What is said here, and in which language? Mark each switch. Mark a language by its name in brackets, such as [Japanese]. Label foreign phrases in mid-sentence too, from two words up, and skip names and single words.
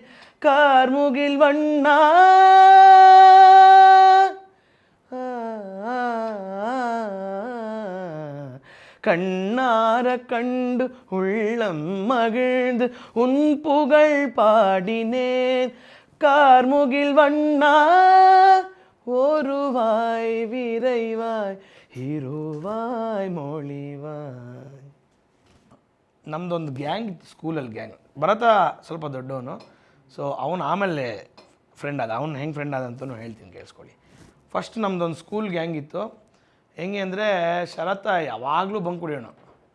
[Tamil] கார்முகில் வண்ணா கண்ணார கண்டு உள்ளம் மகிழ்ந்து உன் புகழ் பாடினேன். கார்முகில் வண்ணா ஒருவாய் விரைவாய் இருவாய் மொழிவாய். [Kannada] ನಮ್ಮದೊಂದು ಗ್ಯಾಂಗ್ ಇತ್ತು ಸ್ಕೂಲಲ್ಲಿ. ಗ್ಯಾಂಗ್ ಭರತ ಸ್ವಲ್ಪ ದೊಡ್ಡವನು, ಸೊ ಅವನು ಆಮೇಲೆ ಫ್ರೆಂಡ್ ಆದ. ಅವ್ನು ಹೆಂಗೆ ಫ್ರೆಂಡ್ ಆದಂತೂ ಹೇಳ್ತೀನಿ ಕೇಳಿಸ್ಕೊಳ್ಳಿ. ಫಸ್ಟ್ ನಮ್ಮದೊಂದು ಸ್ಕೂಲ್ ಗ್ಯಾಂಗ್ ಇತ್ತು. ಹೆಂಗೆ ಅಂದರೆ ಶರತ್ತ ಯಾವಾಗಲೂ ಬಂಕ್ ಹೊಡಿಯೋಣ.